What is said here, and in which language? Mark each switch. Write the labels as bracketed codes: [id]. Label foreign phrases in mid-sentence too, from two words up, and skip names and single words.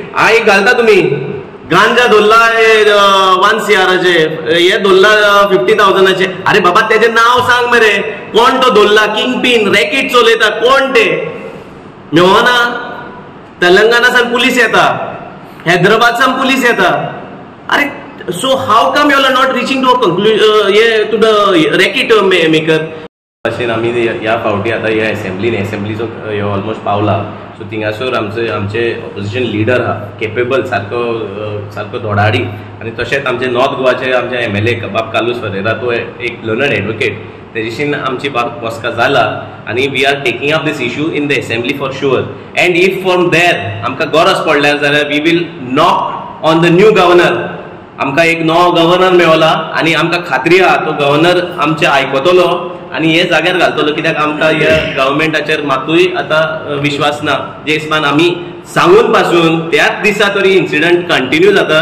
[kok] आय घालता तुमी गांजा धरला 1 CRचे, हे धरला 50,000चे। अरे बाबा तेजें नाव सांग मरे, कोण तो धरला? किंग पिन, रॅकेट चलयता कोण ते? मेळना। तेलंगणासान पुलीस येता, हैदराबादसान पुलीस येता। [en] अरे so how come you are not reaching to a conclusion to the racket maker? [kok] अशें आमी ह्या फावटी आतां ह्या असेंब्लीचो ऑलमोस्ट पावला। सो थिंगासोर आमचे [en] opposition leader [kok] आहा, केपेबल, सारको धोडाडी। आनी तशेंच आमचे नॉर्थ गोवाचे आमचे MLA बाब कालूस फरेरा, तो एक [en] learned advocate, [kok] तेजेशीन आमची बसका जाला। [en] आनी we are taking up this issue in the assembly for sure. and if from there [kok] आमकां गरज पडल्यार जाल्यार [en] we will knock on the new governor. [kok] आमकां एक नवो गव्हर्नर मेळला आनी आमकां खात्री आहा तो गव्हर्नर आमचे आयकतलो आनी हे जाग्यार घालतलो, कित्याक आमकां ह्या गव्हर्नमेंटाचेर मातूय आतां विश्वास ना। जे हिसपान आमी सांगून पासून त्याच दिसा तरी इन्सिडंट कंटिन्यू जाता।